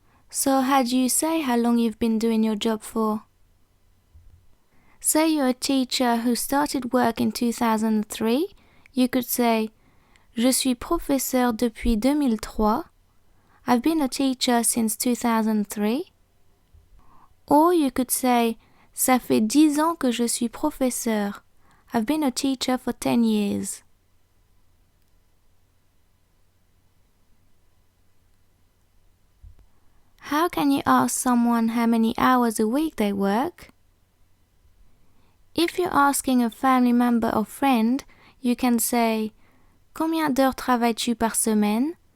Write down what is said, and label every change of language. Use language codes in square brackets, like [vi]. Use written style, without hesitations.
[en] So how do you say how long you've been doing your job for? Say you're a teacher who started work in 2003, you could say, [fr] Je suis professeur depuis 2003. [en] I've been a teacher since 2003. Or you could say, [fr] Ça fait 10 ans que je suis professeur. [en] I've been a teacher for 10 years. How can you ask someone how many hours a week they work? If you're asking a family member or friend, you can say, [fr] Combien d'heures travailles-tu par semaine?